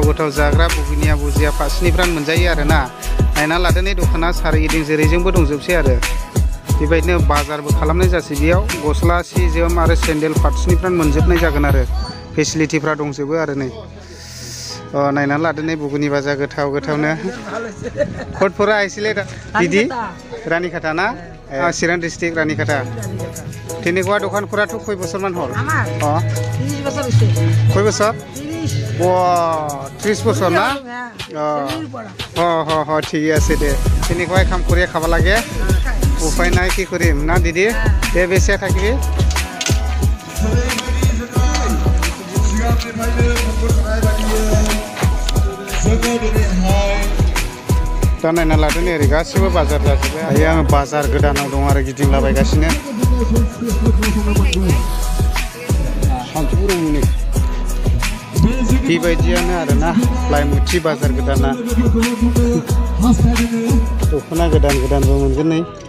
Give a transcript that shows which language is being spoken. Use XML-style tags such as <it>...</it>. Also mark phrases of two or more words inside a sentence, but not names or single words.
<brx>गोथाव जाग्रा बुगिनिया बुजिया फारसेनिफ्राय मोनजायो आरोना नायनानै लादो नै दखाना सारिगिदिं जेरैजोंबो दंजोबसै आरो बेबायदिनो बाजारबो खालामनाय जासै बेयाव गस्ला सि जोम आरो सेन्देल फारसेनिफ्राय मोनजोबनाय जागोन आरो फेसिलिटिफ्रा दंजोबो आरो नै नायनानै लादो नै बुगुनि बाजार गोथाव गोथावनो कटफोरा आइसिले दिदी रानीखाटा ना चिरां डिस्ट्रिक्ट रानीखाटा</brx> <as>তেনেকুৱা দোকানখোৰাটো কয় বছৰমান হ'ল 30 বছৰ হৈছে কয় বছৰ 30 বছৰ না ঠিক আছে দে তেনেকুৱাই কাম কৰি খাব লাগে উপায় নাই কি কৰিম না দিদি দে বেছিয়া থাকিবি</as> <brx>दा नायना लादो नै ओरै गासिबो बाजार जाजोब्बाय दायो आङो बाजार गोदानाव दं आरो गिदिंलाबायगासिनो बेबायदियानो आरोना लाइमुथि बाजार गोदाना दख'ना गोदान गोदानबो मोनगोन नै</brx>